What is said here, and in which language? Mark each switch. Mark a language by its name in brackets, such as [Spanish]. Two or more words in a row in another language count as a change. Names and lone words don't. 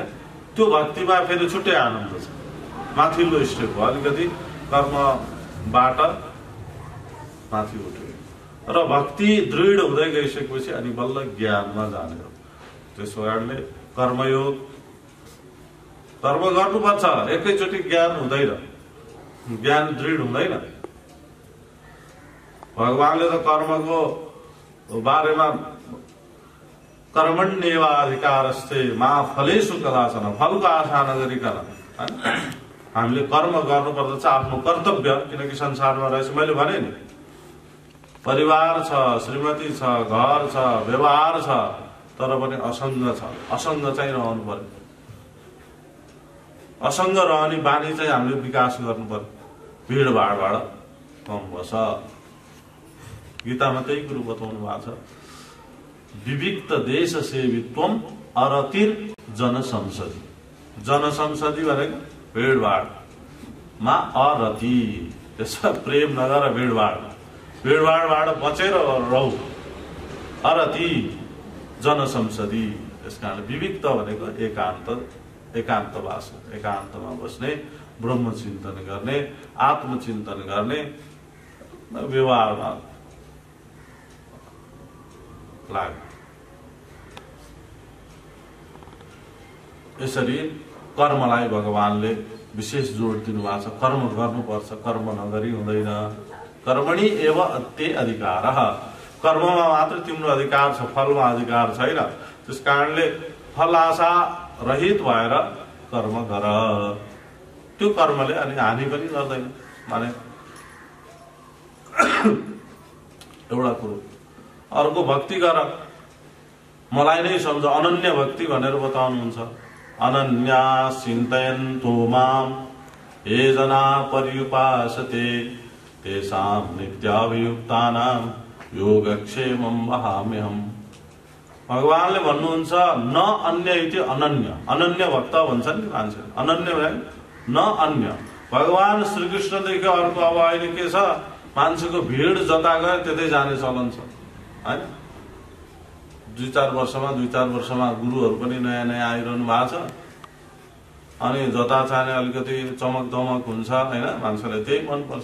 [Nepali] त्यो भक्तिमा फेरि छुट्टै आनन्द छ। माथिल्लो स्टेप हो, अलिकति कर्मबाट माथि उठ्यो र भक्ति दृढ हुँदै गइसकेपछि अनि बल्ल ज्ञानमा जाने हो। त्यसो कारणले कर्मयोग कर्म गर्नुपर्छ, एकैचोटि ज्ञान हुँदैन, ज्ञान दृढ हुँदैन। भगवानले त कर्मको बारेमा [Sanskrit] कर्मण्येवाधिकारस्ते मा फलेषु कदाचन, [Nepali] फलको आशा नगरिकन हामीले कर्म गर्नुपर्दछ, आफ्नो कर्तव्य। किनकि संसारमा रहेछ, मैले भने नि परिवार छ, श्रीमती छ, घर छ, व्यवहार छ, तर पनि असङ्ग छ। असङ्ग चाहिँ रहनु पर्यो। असङ्ग रहने बानी चाहिँ हामीले विकास गर्नु पर्यो। भिडभाडबाट कम बस। गीतामा त्यही कुरो बताउनु भएको छ। [Sanskrit] विविक्त देश सेवित्वम अरतिर जन संसदि। [Nepali] जनसंसदी भनेको भिडभाडमा अरति, त्यसमा प्रेम नगर भिडभाडबाट बचेर रहु। [Sanskrit] अरति जनसंसदी, [Nepali] त्यस कारण विविक्त भनेको एकान्तवास, एकान्तमा बस्ने, ब्रह्मचिन्तन गर्ने, आत्मचिन्तन गर्ने, व्यवहारमा लाग्ने। यसरी कर्मलाई भगवानले विशेष जोड दिनुभएको छ। कर्म गर्नुपर्छ, कर्म नगरी हुँदैन। [Sanskrit] कर्मणि एव अत्ते अधिकारः, [Nepali] कर्ममा मात्र तिम्रो अधिकार छ, फलमा अधिकार छैन। त्यस कारणले फल आशा रहित भएर कर्म गर। त्यो कर्मले अनि हानि पनि गर्दैन। माने एउटा कुरो। अर्को भक्ति गर, मलाई नै सम्झ, अनन्य भक्ति भनेर बताउनुहुन्छ। [Sanskrit] अनन्या चिन्तयन्तो माम ये जना पर्युपासते तेषां नित्याभियुक्तानां योगक्षेमं वहाम्यहम्। [Nepali] भगवानले भन्नुहुन्छ [Sanskrit] न अन्य इति अनन्य, [Nepali] अनन्य भक्त भन्छन् नि मान्छे। अनन्य भने [Sanskrit] न अन्य। [Nepali] भगवान श्रीकृष्णदेखि अर्को अब अहिले के छ, मान्छेको भिड जता गयो त्यतै जाने चलन छ हैन। 2-4 वर्षमा गुरुहरू पनि नयाँ नयाँ आइरहनु भएको छ। अनि जता चाहने अलिकति चमक दमक हुन्छ हैन, मान्छेलाई त्यही मनपर्छ।